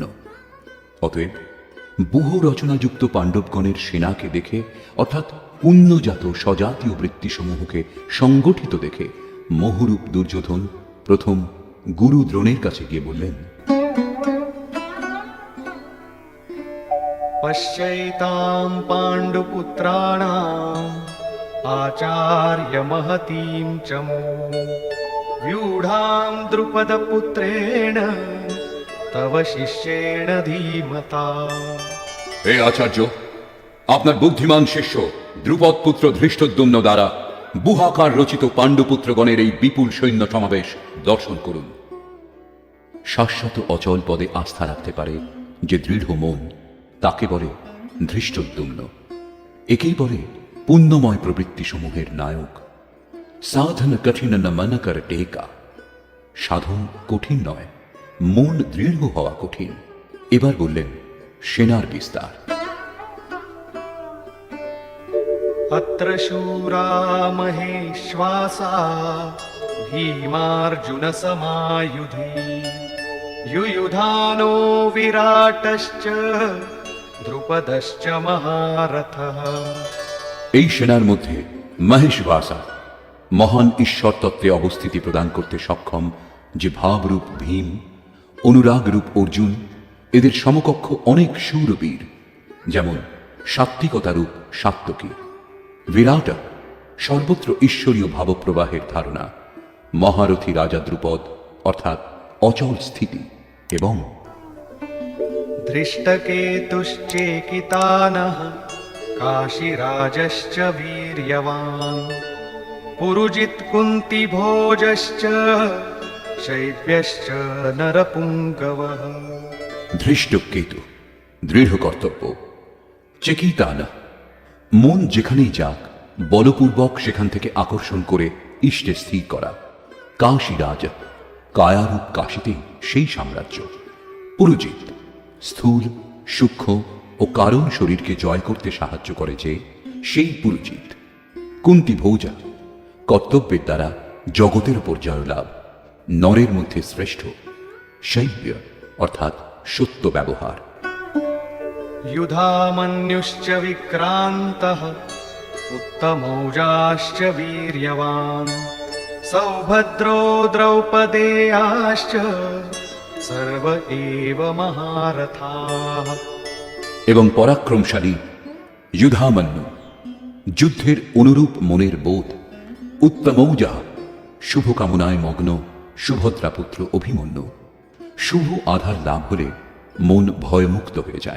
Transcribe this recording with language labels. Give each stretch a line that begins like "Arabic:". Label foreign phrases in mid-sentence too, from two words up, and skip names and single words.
Bangla: অতএব বহু রচনাযুক্ত পাণ্ডবগণের সেনাকে দেখে, অর্থাৎ পুণ্যজাত স্বজাতীয় বৃত্তিসমূহকে সংগঠিত দেখে মোহরূপ দুর্যোধন প্রথম গুরু দ্রোণের কাছে গিয়ে বললেন,
Sanskrit: পশ্যৈতাম পাণ্ডুপুত্রাণাম আচার্য মহতীম চমু व्यूढां द्रुपदपुत्रेण तव शिष्येण धीमता।
Bangla: হে আচার্য, আপনার বুদ্ধিমান শিষ্য দ্রুপদ পুত্র ধৃষ্টদ্যুম্ন দ্বারা বুহাকার রচিত পাণ্ডুপুত্রগণের এই বিপুল সৈন্য সমাবেশ দর্শন করুন। শাশ্বত অচল পদে আস্থা রাখতে পারে যে দৃঢ় মন, তাকে বলে ধৃষ্টদ্যুম্ন। একেই বলে পুণ্যময় প্রবৃত্তি সমূহের নায়ক।
Awadhi: साधन कठिन न मन कर टेका।
Bangla: সাধন কঠিন নয়, মন দৃঢ় হওয়া কঠিন। এবার বললেন সেনার বিস্তার।
Sanskrit: अत्र शूरा महेश्वासा भीमार्जुन समायुधि युयुधानो विराटश्च द्रुपदश्च महारथः।
Bangla: এই সেনার মধ্যে মহেশবাসা, মহান ঈশ্বর তত্ত্বে অবস্থিতি প্রদান করতে সক্ষম যে ভাবরূপ ভীম, অনুরাগরূপ অর্জুন, এদের সমকক্ষ অনেক শূরবীর, যেমন সাত্ত্বিকতারূপ সাত্ত্বকী, বিরাট সর্বত্র ঈশ্বরীয় ভাবপ্রবাহের ধারণা, মহারথী রাজা দ্রুপদ অর্থাৎ অচল স্থিতি, এবং
Sanskrit: धृष्टकेतुश्चेकितानः काशीराजश्च वीर्यवान् पुरुजित कुन्तिभोजश्च शैब्यश्च नरपुङ्गवः।
Bangla: ধৃষ্টকেতু দৃঢ় কর্তব্য, চেকিতানা মন যেখানেই যাক বলপূর্বক সেখান থেকে আকর্ষণ করে ইষ্টে স্থির করা, কাশীরাজ কায়ারূপ কাশীতেই সেই সাম্রাজ্য, পুরুজিত স্থূল সূক্ষ্ম ও কারণ শরীরকে জয় করতে সাহায্য করে যে সেই পুরুজিত, কুন্তি ভোজা কর্তব্যের দ্বারা জগতের উপর জয়লাভ, নরের মধ্যে শ্রেষ্ঠ, শৈব্য অর্থাৎ সত্য ব্যবহার।
Sanskrit: युधामन्युश्च विक्रान्तः उत्तमौजाश्च वीर्यवान् सौभद्रो द्रौपदेयाश्च सर्व एव महारथाः।
Bangla: এবং পরাক্রমশালী যুধামন্যু, যুদ্ধের অনুরূপ মনের বোধ, উত্তমৌজা শুভ কামনায় মগ্ন সুভদ্রাপুত্র অভিমন্যু। শুভ আধার লাভ হলে মন ভয়মুক্ত হয়ে যায়।